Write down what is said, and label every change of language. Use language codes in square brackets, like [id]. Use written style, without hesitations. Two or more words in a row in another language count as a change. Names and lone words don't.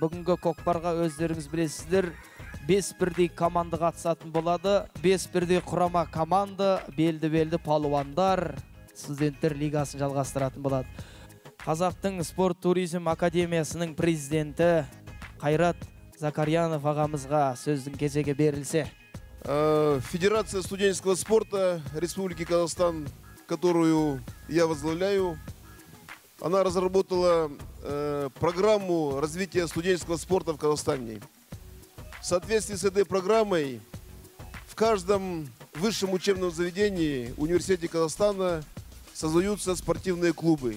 [kk] Бүгінгі көкпарға өздеріңіз білесіздер, 5 бірдей команда қатысатын болады. 5 бірдей құрама команда, белді палуандар студенттер лигасын жалғастыратын болады. Қазақтың спорт туризм академиясының президенті Қайрат Закарьянов ағамызға сөздің кезегі берілсе. [ru] Федерация студенческого спорта Республики Казахстан, которую я возглавляю, она разработала программу развития студенческого спорта в Казахстане. В соответствии с этой программой в каждом высшем учебном заведении университете Казахстана создаются спортивные клубы.